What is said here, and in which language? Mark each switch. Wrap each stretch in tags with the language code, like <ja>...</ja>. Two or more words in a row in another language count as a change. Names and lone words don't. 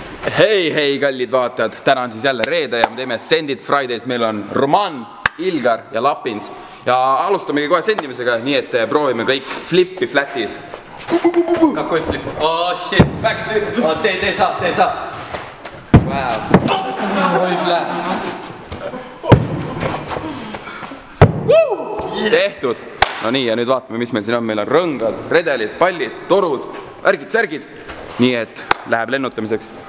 <et>Hei, kallid vaatajad, täna on siis jälle reede ja me teeme Send It Fridays, meil on Roman, Ilgar ja Lapins ja alustamegi kohe sendimisega, nii et proovime kõik flippi flatis.</et> <ru>Какой флип? О,</ru> <en>shit! Backflip!</en> <ru>О,</ru> <et>tee saa! Wow! Oi, bläh! Tehtud! No nii, ja nüüd vaatame, mis meil siin on. Meil on rõngad, redelid, pallid, torud, värgid, särgid. Nii et läheb lennutamiseks.</et>